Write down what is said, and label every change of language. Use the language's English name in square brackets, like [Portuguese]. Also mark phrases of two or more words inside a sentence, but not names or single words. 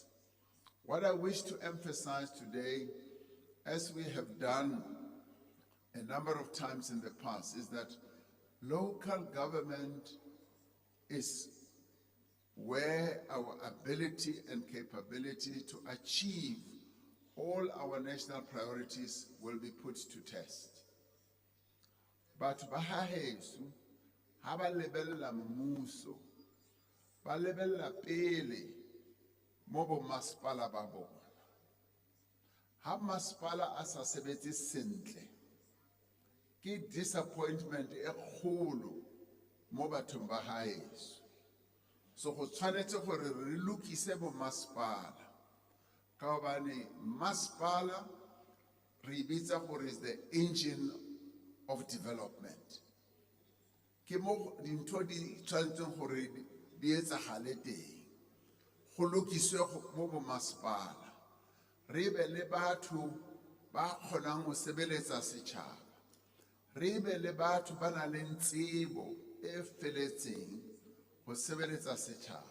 [English] What I wish to emphasize today, as we have done a number of times in the past, is that local government is where our ability and capability to achieve all our national priorities will be put to test. [Tswana] But bahahesu, haba lebella mmuso, ba lebella pele mo bo masepala ba bona. Ha masepala a sa sebetse sentle, ke disappointment e kgolo mo bathong ba haeso. So go tshwanetse gore re lokise bo masepala ka hobane masepala re bitsa gore [English] is the engine of development. [Tswana] Ke mo dintho di tshwanetseng gore di etsagale teng. Go lokiswe mo bo masepala. Re be le batho ba kgonang go sebeletsa setšhaba. Re be le batho ba nang le tsebo e feletseng go sebeletsa setšhaba.